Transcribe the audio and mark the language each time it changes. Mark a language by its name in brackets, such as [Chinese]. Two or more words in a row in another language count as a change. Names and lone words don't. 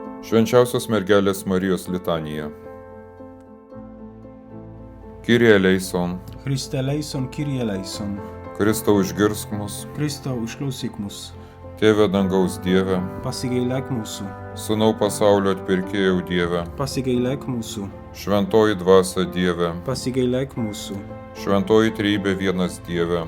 [Lithuanian] Švenčiausios mergelės Marijos litanija. [Greek] Kyrie eleison, Christe eleison, Kyrie eleison. [Lithuanian] Kristau išgirsk mus, Kristau, išklausyk mus. Tėve dangaus Dieve, Pasigailėk mūsų. Sūnau pasaulio atpirkėjau Dieve, Pasigailėk mūsų. Šventoji dvasia Dieve, Pasigailėk mūsų. Šventoji trejybė vienas Dieve,